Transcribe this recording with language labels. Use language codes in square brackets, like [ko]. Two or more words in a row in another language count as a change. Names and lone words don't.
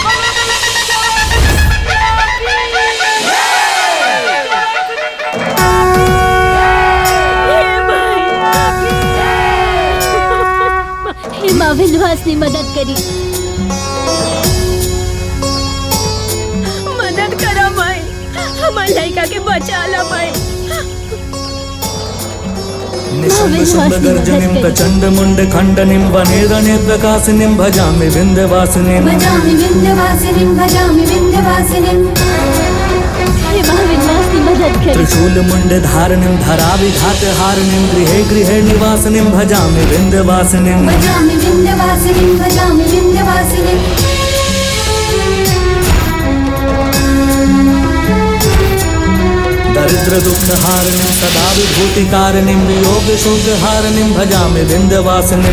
[bho] माँ विंध्यवास ने मदद करी। मदद करा माई, हमार लड़का के बचा ला माई। [sa] निशुम्भ शुम्भ गर्जनिं प्रचंड मुंड खंडनिं वनेरने प्रकाशिनीं भजामि विंध्यवासिनीं। भजामि विंध्यवासिनीं, भजामि विंध्यवासिनीं। [bho] हे माँ विंध्यवास ने मदद करी। [sa] त्रिशूल मुंड धारणिं धराविघात हारिणीं गृहे गृहे निवासिनीं भजामि विंध्यवासिनीं। भजामि विंध्यवासिनीं, भजामि विंध्यवासिनीं। दरिद्र दुख हारिणीं सदा विभूति कारिणीं वियोग शोक हारिणीं भजामि विंध्यवासिनीं।